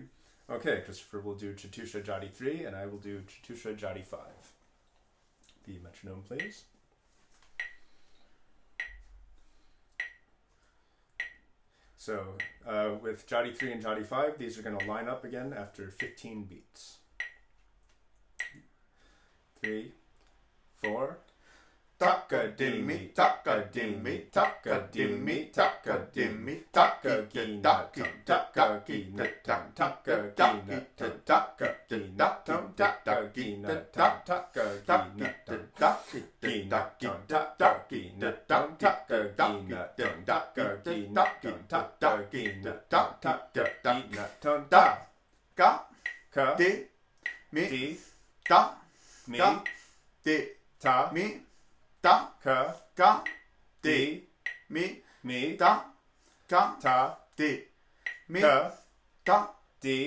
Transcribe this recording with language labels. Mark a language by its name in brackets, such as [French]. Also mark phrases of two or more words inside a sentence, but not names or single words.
[English] Okay, Christopher will do Chatusha Jati 3 and I will do Chatusha Jati 5. The metronome, please. So with Jati 3 and Jati 5, these are going to line up again after 15 beats. 3, 4. Taka dimmi, taka dimmi, taka dimmi, taka dimmi, taka gina, taka gina, taka gina, taka gina, taka gina, taka gina, taka gina, taka gina, taka gina, taka gina, taka gina, taka ka de mi ta mi de ta mi ta ka di mi mi ta ka ta de mi ka ta di